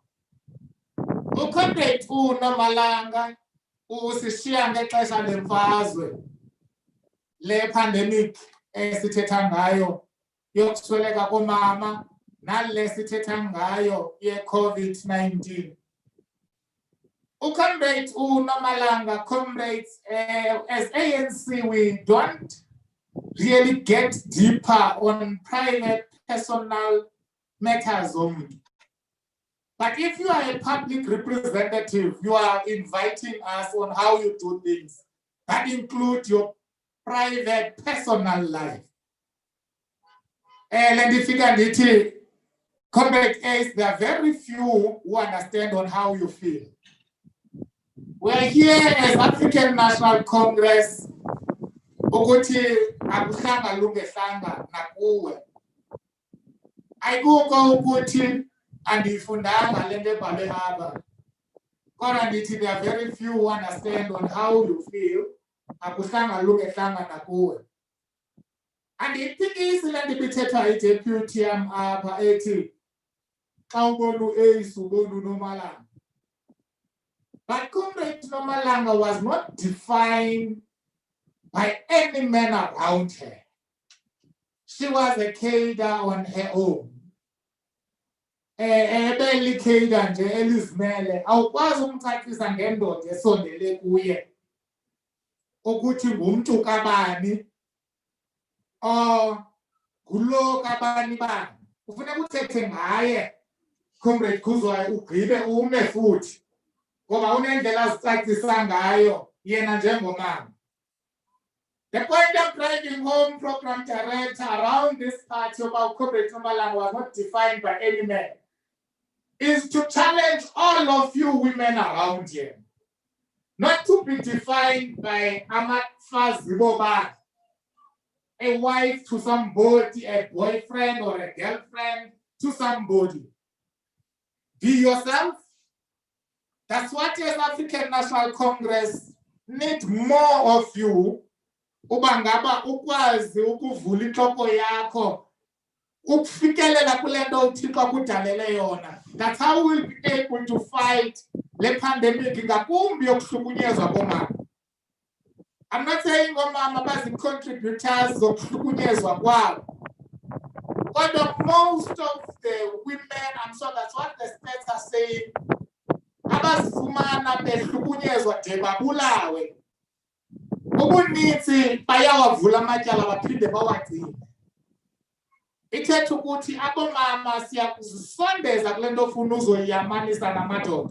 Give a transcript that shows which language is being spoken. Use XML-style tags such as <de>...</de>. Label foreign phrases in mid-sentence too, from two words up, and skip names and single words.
<xh>Ucomrade uNomalanga usishiya ngexesha lemfazwe le pandemic esithetha ngayo yokusweleka komama nale sithetha ngayo ye-COVID-19. Comrades uNomalanga,</xh> <en>comrades, as ANC we don't really get deeper on private personal matters only. But if you are a public representative, you are inviting us on how you do things. That includes your private personal life. And if you can Comrade Ace, there are very few who understand on how you feel. We're here as African National Congress.</en> <xh>Ukuthi akuhlanga lungehlanga nakuwe. Ayikho ukuthi andifundanga lento ebhalwe apha. Kodwa ndithi</xh> <en>there are very few who understand on how you feel.</en> <xh>Akuhlanga lungehlanga nakuwe. Andiphikisi le nto ibithethwa yi-deputy yam apha ethi xa ubona u-Ace ubona uNomalanga.</xh> <en>But Comrade Nomalanga was not defined by any man around her. She was a cadre on her own.</en> <xh>Ebeli cadre nje elizimele awukwazi umcacisa ngendoda esondele kuye ukuthi ngumntu kabani ngulo kabani bani. Kufuneka uthethe ngaye Comrade Khuzwayo ugqibe ume futhi ngoba unendlela azicacisa ngayo yena njengomama.</xh> <en>The point of driving home, program director, around this party about Comrade Nomalanga was not defined by any man, is to challenge all of you women around here, not to be defined by Amatfaziboba, a wife to somebody, a boyfriend or a girlfriend to somebody. Be yourself. That's what as African National Congress need more of you.</en> <xh>Ubangaba ukwazi ukuvula inhloko yakho ukufikelela kule nto uThixo akudalele yona.</xh> <en>That's how we'll be able to fight</en> <xh>le pandemic ngakumbi yokuhlukunyezwa komama.</xh> <en>I'm not saying</en> <xh>omama bazi-contributors zokuhlukunyezwa kwabo.</xh> <en>But most of the women, I'm sure that's what the stats are saying,</en> <xh>abazifumana behlukunyezwa de babulawe. Ubunintsi bayawavula amatyala baphinde bawagcine. Ithetha ukuthi abomama siyakuzisondeza kule nto ofuna uzoyiyamanisa namadoda.</xh>